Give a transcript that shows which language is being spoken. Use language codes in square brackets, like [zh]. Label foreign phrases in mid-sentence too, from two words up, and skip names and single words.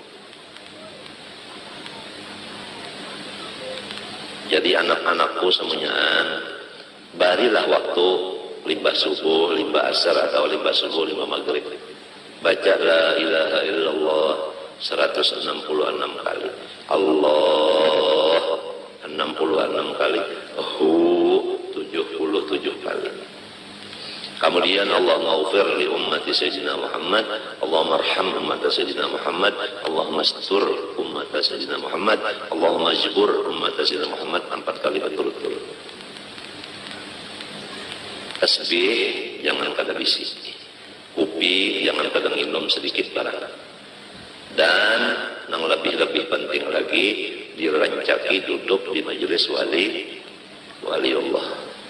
[bjn] Jadi anak-anakku semuanya barilah waktu 5 subuh, 5 asar atau 5 subuh, 5 maghrib, baca [ar] لا إله إلا الله [bjn] 166 kali. Allah 66 kali. 77 kali. Kemudian [ar] اللهم اغفر لأمة سيدنا محمد اللهم ارحم أمة سيدنا محمد اللهم استر أمة سيدنا محمد اللهم اجبر أمة سيدنا محمد [bjn] 4 kali berturut-turut. Tasbih jangan kada bisi. Kopi jangan kada minum sedikit barang. Dan yang lebih-lebih penting lagi dirancaki duduk di majelis wali Allah.